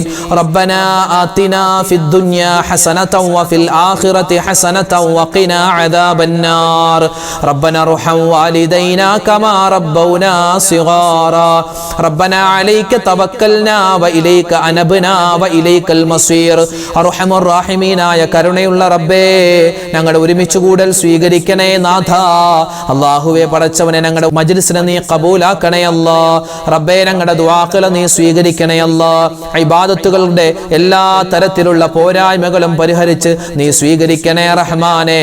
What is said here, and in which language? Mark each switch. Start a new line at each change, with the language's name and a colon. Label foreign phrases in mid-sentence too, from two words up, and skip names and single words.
Arabic: ربنا آتنا في الدنيا حسنة وفي الآخرة حسنة وقنا عذاب النار. ربنا ارحم والدينا كما ربونا صغارا. ربنا عليك توكلنا وإليك أنبنا وإليك المصير. أرحم الراحمين
Malayalam: ആയ കരുണയുള്ള റബ്ബേ, ഞങ്ങളുടെ ഒരുമിച്ച് കൂടൽ സ്വീകരിക്കണേ നാഥ. അല്ലാഹുവേ പടച്ചവനെ, ഞങ്ങളുടെ മജ്ലിസിനെ നീ കബൂലാക്കണേ അല്ലാ. റബ്ബേ, ഞങ്ങളുടെ ദുആകൾ നീ സ്വീകരിക്കണേ അല്ലാ. ഇബാദത്തുകളുടെ എല്ലാ തരത്തിലുള്ള പോരായ്മകളും പരിഹരിച്ച് നീ സ്വീകരിക്കണേ റഹ്മാനെ.